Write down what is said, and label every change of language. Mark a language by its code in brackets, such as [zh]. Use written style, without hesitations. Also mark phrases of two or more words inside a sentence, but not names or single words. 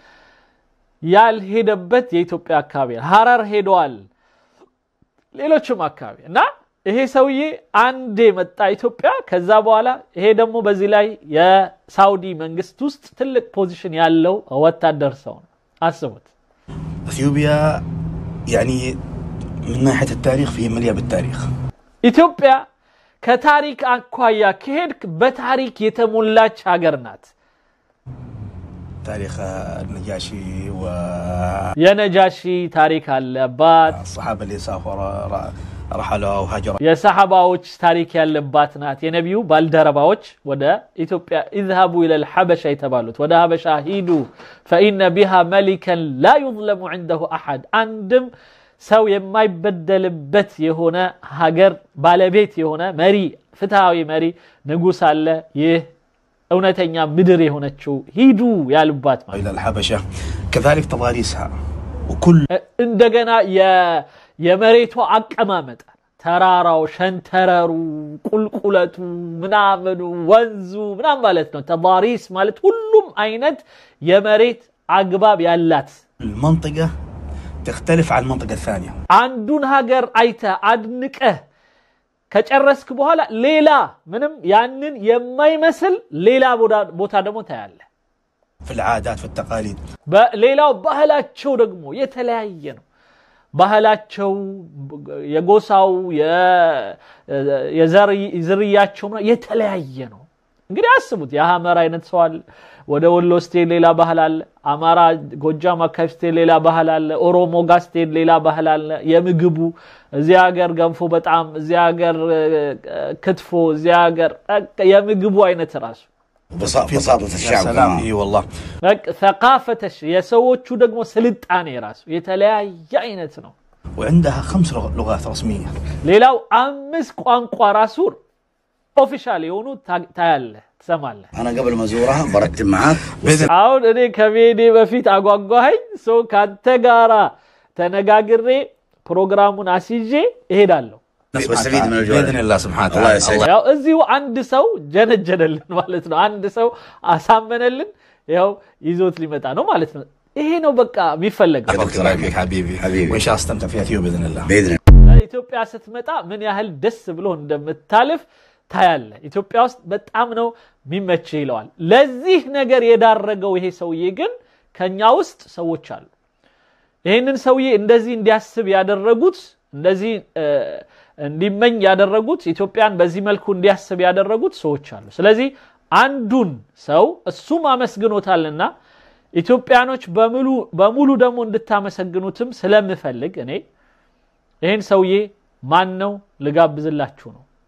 [am] ያልሄደበት የኢትዮጵያ አካባቢ ሐረር ሄዷል ሌሎችም አካባቢ እና ይሄ ሰውዬ አንዴ መጣ ኢትዮጵያ ከዛ በኋላ ይሄ ደግሞ በዚህ ላይ የሳውዲ መንግስት ውስጥ ትልቅ ፖዚሽን ያለው ወታደር ሰው ነው አስቡት [ar] اثيوبيا يعني من ناحيه التاريخ فيه مليئه بالتاريخ [am] ኢትዮጵያ ከታሪክ አኳያ ከሄድክ በታሪክ የተሞላች ሀገር ናት [ar] تاريخ النجاشي و [am] የነጃሺ ታሪክ አለባት [ar] الصحابه اللي سافروا رحلوا وهاجروا [am] የሰሃባዎች ታሪክ ያለባት ናት የነብዩ ባልደረባዎች ወደ ኢትዮጵያ [ar] اذهبوا الى الحبشه [am] የተባሉት ወደ ሀበሻ ሂዱ [ar] فان بها ملكا لا يظلم عنده احد [am] አንድም ሰው የማይበደልበት የሆነ ሀገር ባለቤት የሆነ መሪ ፍትሃዊ መሪ ንጉስ አለ ይህ እውነተኛ ምድር የሆነችው ሂዱ ያልባት ማለት [ar] الى الحبشه كذلك تضاريسها وكل [am] እንደገና የመሬቱ አቀማመጥ ተራራው ሸንተረሩ ቁልቁለቱ ምናምኑ ወንዙ ምናም ማለት ነው ተባሪስ ማለት ሁሉም አይነት የመሬት አግባብ ያላት [ar] المنطقه تختلف عن المنطقه الثانيه [am] አንዱን ሀገር አይተ አድንቀ ከጨረስክ በኋላ ሌላ ምንም ያንን የማይመስል ሌላ ቦታ ደግሞ ታያለ [ar] في العادات في التقاليد [am] በሌላው ባህላቸው ደግሞ የተለያየ ነው ባህላቸው የጎሳው የዘርያቸው የተለያየ ነው እንግዲህ አስቡት የሐመራ አይነት ሰው አለ ወደ ወሎ ስቴት ሌላ ባህል አለ አማራ ጎጃም አካባቢ ስቴት ሌላ ባህል አለ ኦሮሞ ጋር ስቴት ሌላ ባህል አለ የምግቡ እዚያ ሀገር ገንፎ በጣም እዚያ ሀገር ክትፎ እዚያ ሀገር የምግቡ አይነት ራሱ [ar] بساطة الشعب اي والله [am] ثقافة የሰዎቹ ደግሞ ስልጣኔ ራሱ የተለያየ አይነት ነው [ar] وعندها 5 لغات رسميه [am] ሌላው 5 ቋንቋ ራሱ ኦፊሻሊ የሆኑ ታያለህ ትሰማለህ [ar] انا قبل ما ازورها برتب معاك [am] አሁን እኔ ከቤዴ በፊት አጓጓኝ ሶ ካንተ ጋራ ተነጋግሬ ፕሮግራሙን አስይዤ እሄዳለሁ [ar] واستفيد من الجوله باذن الله سبحانه الله وتعالى يسعدك [am] ያው እዚሁ አንድ ሰው ጀነጀነልን ማለት ነው አንድ ሰው አሳመነልን ያው ይዞት ሊመጣ ነው ማለት ነው ይሄ ነው በቃ የሚፈልገው [ar] الله يبارك حبيبي وان شاء الله استمتع في اثيوبيا باذن الله [am] ኢትዮጵያ ስትመጣ ምን ያህል ደስ ብሎ እንደምታልፍ ታያለ ኢትዮጵያ ውስጥ በጣም ነው የሚመች ይለዋል ለዚህ ነገር የዳረገው ይሄ ሰውዬ ግን ከኛ ውስጥ ሰዎች አሉ ይሄንን ሰውዬ እንደዚህ እንዲያስብ ያደረጉት እንደዚህ እንዲመኝ ያደረጉት ኢትዮጵያን በዚህ መልኩ እንዲያስብ ያደረጉት ሰዎች አሉ ስለዚህ አንዱን ሰው እሱም አመስግኖታልና ኢትዮጵያኖች በሙሉ ደግሞ እንድታመሰግኑትም ስለምፈልግ እኔ ይሄን ሰውዬ ማን ነው ልጋብዝላችሁ ነው